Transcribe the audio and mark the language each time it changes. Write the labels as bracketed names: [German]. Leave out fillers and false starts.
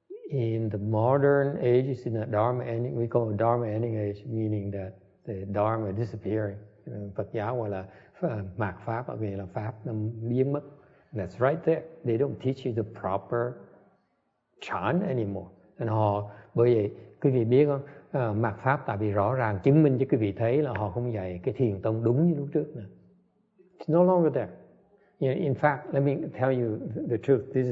[English] In the modern age, in the Dharma ending, we call it Dharma ending age, meaning that the Dharma is disappearing. [Vietnamese] Phật giáo gọi là mạt pháp, ở nghĩa là pháp nó biến mất. [English] That's right there. They don't teach you the proper chant anymore. [Vietnamese] And bởi vậy quý vị biết không, mạt pháp tại vì rõ ràng chứng minh cho quý vị thấy là họ không dạy cái thiền tông đúng như lúc trước nữa. [English] It's no longer there. You know, in fact, let me tell you the truth.